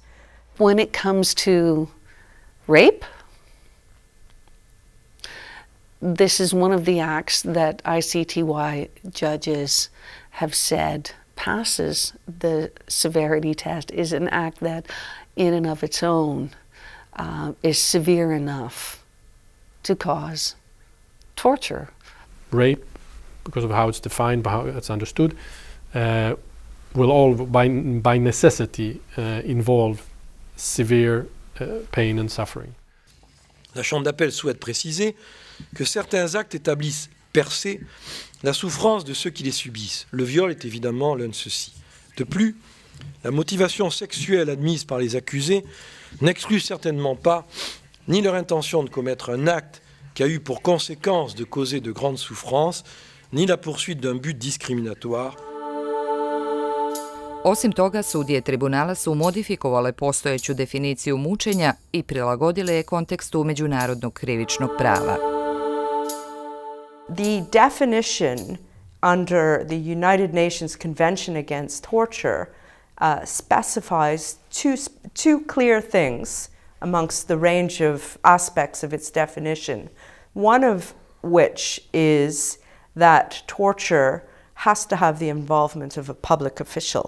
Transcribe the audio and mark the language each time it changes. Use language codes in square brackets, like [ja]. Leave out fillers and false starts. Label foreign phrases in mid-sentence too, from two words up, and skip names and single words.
[en] When it comes to rape, this is one of the acts that ICTY judges have said passes the severity test, is an act that in and of its own is severe enough to cause torture. Rape, because of how it's defined, by how it's understood, will all by necessity involve severe pain and suffering. [fr] La Chambre d'appel souhaite préciser que certains actes établissent [la] per se [fr] la souffrance de ceux qui les subissent. Le viol est évidemment l'un de ceux-ci. De plus, la motivation sexuelle admise par les accusés n'exclut certainement pas ni leur intention de commettre un acte qui a eu pour conséquence de causer de grandes souffrances, ni la poursuite d'un but discriminatoire. [sr] Osim toga, sudije Tribunala su modifikovale postojeću definiciju mučenja i prilagodile je kontekstu međunarodnog krivičnog prava. [en] The definition under the United Nations Convention Against Torture specifies two clear things amongst the range of aspects of its definition, one of which is that torture has to have the involvement of a public official.